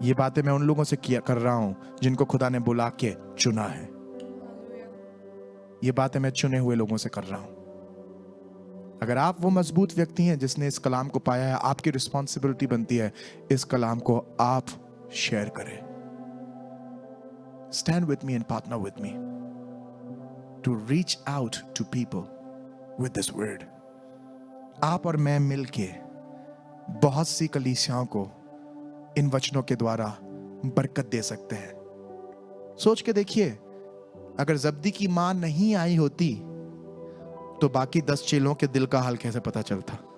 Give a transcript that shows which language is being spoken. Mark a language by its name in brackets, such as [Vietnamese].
[Hindi] ये बातें मैं उन लोगों से कर रहा हूं जिनको खुदा ने बुला के चुना है। ये बातें मैं चुने हुए लोगों से कर रहा हूं। अगर आप वो मजबूत व्यक्ति हैं जिसने इस कलाम को पाया है, आपकी रिस्पॉन्सिबिलिटी बनती है इस कलाम को आप शेयर करें। [English] Stand with me and partner with me to reach out to people with this word. [Hindi] आप और मैं मिलके बहुत सी कलीसियाओं को इन वचनों के द्वारा बरकत दे सकते हैं। सोच के देखिए, अगर जब्दी की मां नहीं आई होती तो बाकी 10 चेलों के दिल का हाल कैसे पता चलता?